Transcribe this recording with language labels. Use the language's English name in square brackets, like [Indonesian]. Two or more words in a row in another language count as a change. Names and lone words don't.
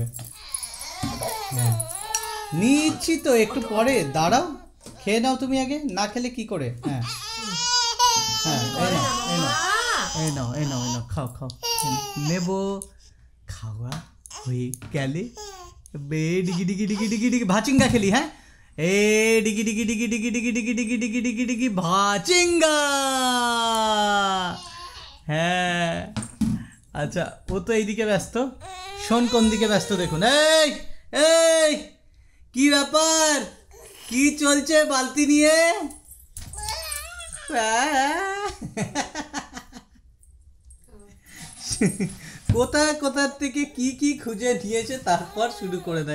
[Bangla] হ্যাঁ নিচ্ছি তো, একটু পরে দাঁড়াও, খেয়ে নাও তুমি আগে, না খেলে কি করে? হ্যাঁ হ্যাঁ, এই নাও এই নাও এই নাও, খাও খাও, নেবো। খাওয়া হয়ে গেলে বে ডিগি ডিগি ডিগি ডিগি ডিগি ভাচিঙ্গা খেলি। হ্যাঁ, এ ডিগি ডিগি ডিগি ডিগি ডিগি ডিগি ডিগি ডিগি ডিগি ডিগি ভাচিঙ্গা। হ্যাঁ আচ্ছা, ও তো এইদিকে ব্যস্ত, শোন কোন দিকে ব্যস্ত দেখুন। এই এই কি ব্যাপার, কি চলছে বালতি নিয়ে? কোথা থেকে কি কি খুঁজে নিয়েছে তারপর শুরু করে দেয়।